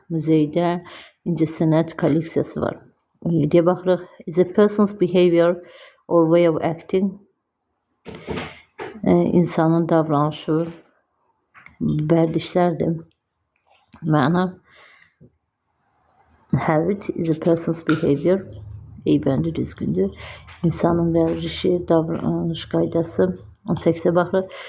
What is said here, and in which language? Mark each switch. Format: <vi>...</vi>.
<az>Müzeydə incəsənət kolleksiyası var. 17'ye baxırıq.</az> <en>Is a person's behavior or way of acting.</en> <az>İnsanın davranışı, vərdişlərdir.</az> <en>Məna habit is a person's behavior.</en> <az>Bəndi düzgündür. İnsanın vərdişi, davranış qaydası. 18'e baxırıq.</az>